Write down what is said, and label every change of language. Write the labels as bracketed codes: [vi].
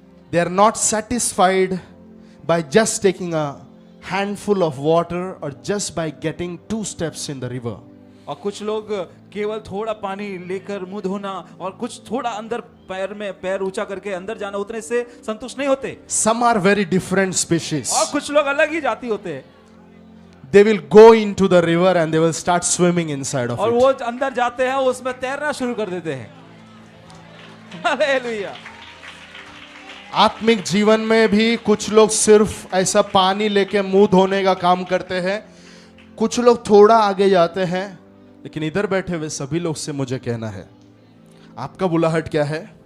[en] they are not satisfied by just taking a handful of water or just by getting 2 steps in the river. [hi] और कुछ लोग केवल थोड़ा पानी लेकर मुंह धोना और कुछ थोड़ा अंदर पैर में पैर ऊंचा करके अंदर जाना, उतने से संतुष्ट नहीं होते। [en] Some are very different species. [hi] और कुछ लोग अलग ही जाति होते हैं। [en] They will go into the river and they will start swimming inside of [hi] और [en] it. [hi] वो अंदर जाते हैं, उसमें तैरना शुरू कर देते हैं। हालेलुया। आत्मिक जीवन में भी कुछ लोग सिर्फ ऐसा पानी लेके मुंह धोने का काम करते हैं, कुछ लोग थोड़ा आगे जाते हैं, लेकिन इधर बैठे हुए सभी लोग से मुझे कहना है, आपका बुलाहट क्या है?